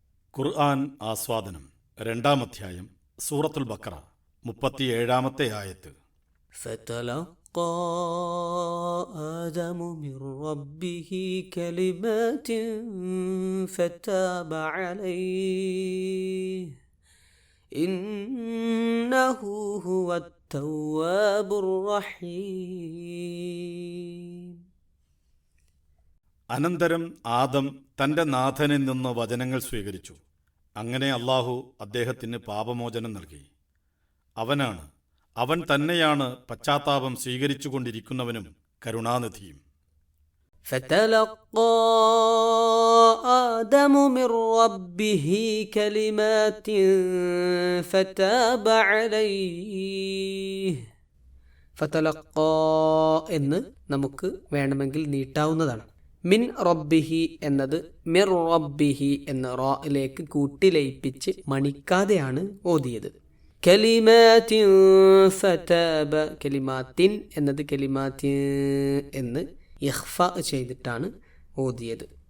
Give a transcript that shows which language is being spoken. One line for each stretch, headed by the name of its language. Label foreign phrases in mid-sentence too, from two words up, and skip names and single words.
Malayalam: ഖുർആൻ ആസ്വാദനം 2-ാം അധ്യായം സൂറത്തുൽ ബഖറ 37-ാമത്തെ ആയത്ത്.
Arabic: فتلقى آدم من ربه كلمات فتاب عليه إنه هو التواب الرحيم.
Malayalam: അനന്തരം ആദം തൻ്റെ നാഥനിൽ നിന്ന് വചനങ്ങൾ സ്വീകരിച്ചു. അങ്ങനെ അല്ലാഹു അദ്ദേഹത്തിന് പാപമോചനം നൽകി. അവൻ തന്നെയാണ് പശ്ചാത്താപം സ്വീകരിച്ചുകൊണ്ടിരിക്കുന്നവനും കരുണാനിധിയും.
Arabic: فتلقى آدم من ربه كلمات فتاب عليه. فتلقى
Malayalam: എന്ന് നമുക്ക് വേണമെങ്കിൽ നീട്ടാവുന്നതാണ്.
Arabic: من ربه
Malayalam: എന്നത്
Arabic: مر ربه
Malayalam: എന്ന റായിലേക്ക് കൂട്ടിലയിപ്പിച്ച് മണിക്കാതെയാണ് ഓതിയത്.
Arabic: كلمات فتاب,
Malayalam: കലിമാത്തിൻ എന്നത് കലിമാത്തിൻ എന്ന് ഇഖ്ഫ ചെയ്തിട്ടാണ് ഓതിയത്.